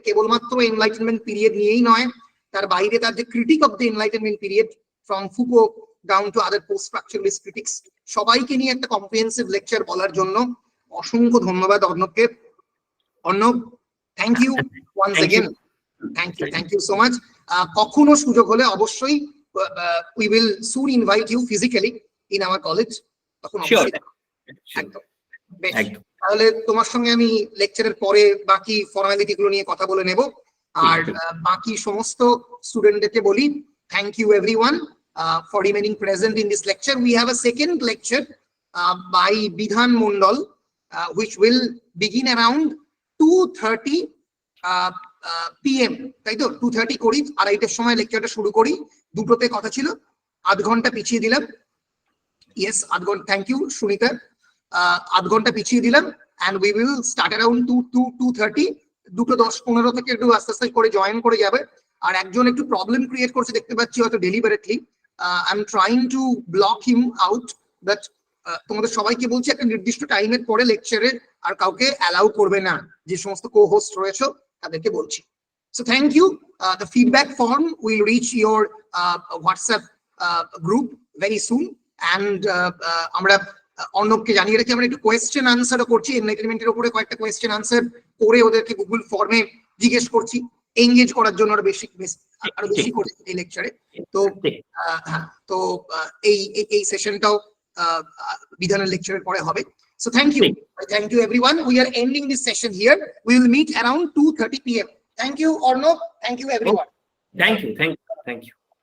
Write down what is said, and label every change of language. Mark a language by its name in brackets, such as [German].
[Bangla] কেবলমাত্র Enlightenment period নিয়েই নয়, তার বাইরে তার যে [English] critic of the Enlightenment period from Foucault down to other post-structuralist critics, [Bangla] সবাইকে নিয়ে একটা comprehensive lecture বলার জন্য অসংখ্য ধন্যবাদ অর্ণবকে। [English] Arnab, thank you once again. Thank you so much. [Bangla] কখনো সুযোগ হলে অবশ্যই [English] we will soon invite you physically in our college. [Bangla] তখন একদম বেশ, তাহলে তোমার সঙ্গে আমি লেকচারের পরে বাকি ফর্মালিটি গুলো নিয়ে কথা বলে নেব। আর বাকি সমস্ত স্টুডেন্টদেরকে বলি, [English] Thank you everyone for remaining present in this lecture. We have a second lecture by Bidhan Mondal which will begin around 2:30 PM, [Bangla] তাই তো? 2:30 করি, আড়াইটার সময় লেকচারটা শুরু করি। দুটোতে কথা ছিল, আধ ঘন্টা পিছিয়ে দিলাম। ইয়েস, আধ ঘন্টা, থ্যাংক ইউ সুনিতা, আধ ঘন্টা পিছিয়ে দিলাম। [English] and we will start around 2:30, [Bangla] 2:10-15 থেকে একটু আস্তে আস্তে করে জয়েন করে যাবে। আর একজন একটু প্রবলেম ক্রিয়েট করছে দেখতে পাচ্ছি, হয়তো deliberately. [English] I am trying to block him out, [Bangla] but তোমাদের সবাইকে বলছি একটা নির্দিষ্ট টাইমের পরে লেকচারে আর কাউকে অ্যালাউ করবে না, যে সমস্ত কো হোস্ট রয়েছে তাদেরকে বলছি। [English] So thank you. The feedback form will reach your WhatsApp group very soon, and [Bangla] আমরা অর্ণবকে জানিয়ে রেখে আমরা একটু কোয়েশ্চেন আনসারও করছি। এনলাইটেনমেন্টের উপরে কয়েকটা কোয়েশ্চেন আনসার করে ওদেরকে গুগল ফর্মে জিজ্ঞেস করছি, এঙ্গেজ করার জন্য আরো বেশি করছি এই লেকচারে। তো হ্যাঁ, তো এই সেশনটাও বিধানের লেকচারের পরে হবে। [English] So thank you everyone. We are ending this session here. We will meet around 2:30 PM. Thank you Arnab, thank you everyone. Thank you.